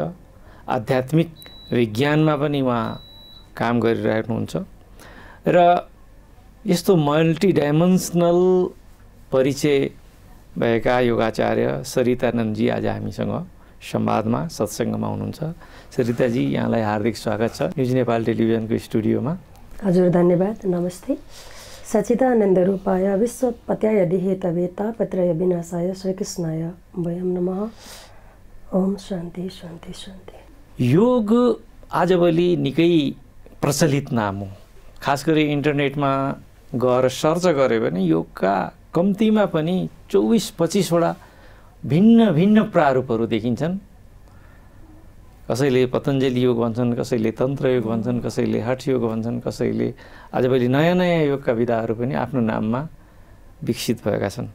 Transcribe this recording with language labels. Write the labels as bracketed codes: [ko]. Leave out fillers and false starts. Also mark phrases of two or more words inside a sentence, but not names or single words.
[ne] आध्यात्मिक विज्ञानमा पनि उहाँ काम गरिरहेनुहुन्छ र यस्तो मल्टिडाइमेन्सनल परिचय भएका योगाचार्य सरितानन्दजी आज हामीसँग संवादमा, सत्सङ्गमा हुनुहुन्छ। सरिताजी, यहाँलाई हार्दिक स्वागत छ न्युज नेपाल टेलिभिजनको स्टुडियोमा। हजुर, धन्यवाद। नमस्ते। [sa] सच्चिदानन्द रूपाय विश्वपत्याय दिहेतवे तापत्रय विनाशाय श्रीकृष्णाय वयं नमः। ओम शान्ति शान्ति शान्ति। [ne] योग आजभोलि निकै प्रचलित नाम हो। खास गरी इन्टरनेटमा गएर सर्च गऱ्यो भने योगका कम्तीमा पनि 24-25 वटा भिन्न भिन्न प्रारूपहरू देखिन्छन्। कसैले पतञ्जलि योग भन्छन्, कसैले तन्त्र योग भन्छन्, कसैले हठ योग भन्छन्, कसैले आजभोलि नयाँ नयाँ योगका विधाहरू पनि आफ्नो नाममा विकसित भएका छन्।